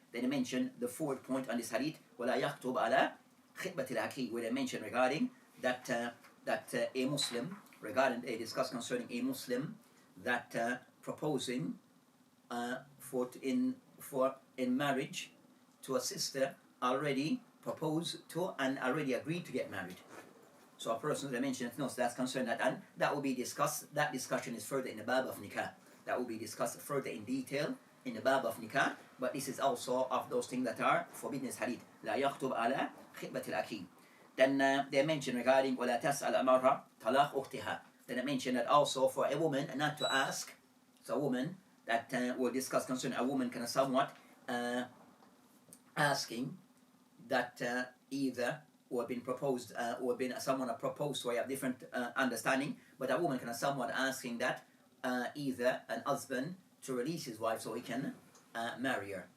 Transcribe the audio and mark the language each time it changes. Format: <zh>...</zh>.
<en>Then they mentioned the fourth point on this hadith, وَلَا يَخْطُبْ عَلَى خِطْبَةِ الْأَخِي, where they mentioned regarding that a Muslim, regarding they discuss concerning a Muslim that proposing in marriage to a sister already proposed to and already agreed to get married. So a person, they mentioned, no, so that's concerned that, and that will be discussed, that discussion is further in the bab of nikah. That will be discussed further in detail in the bab of nikah, but this is also of those things that are forbidden as hadith.</en> <ar>لا يخطب على خطبة الأخي. Then they mentioned regarding ولا تسأل أمرها طلاق أختها.</ar> <en>Then they mentioned that also for a woman not to ask, so a woman that we'll discuss concerning a woman kind of somewhat asking that either or been proposed or been someone proposed to, I have different understanding, but a woman kind of somewhat asking that either an husband to release his wife so he can marry her.</en>